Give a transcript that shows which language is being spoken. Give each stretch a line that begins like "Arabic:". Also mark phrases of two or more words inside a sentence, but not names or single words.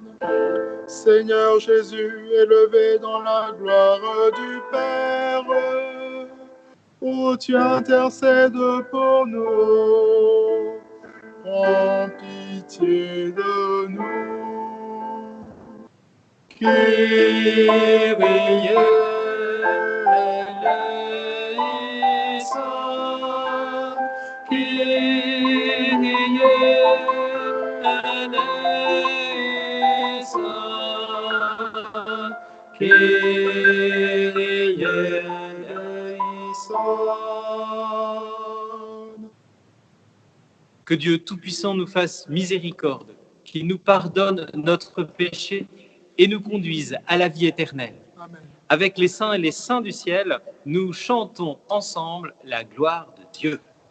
French: Seigneur Jésus, élevé dans la gloire du Père, où tu intercèdes pour nous, prends pitié de nous.
Greek: Κύριε ἐλέησον, Κύριε ἐλέησον, Κύριε ἐλέησον.
French: Que Dieu Tout-Puissant nous fasse miséricorde, qu'il nous pardonne notre péché et nous conduise à la vie éternelle. Amen. Avec les saints et les saints du ciel, nous chantons ensemble la gloire de Dieu.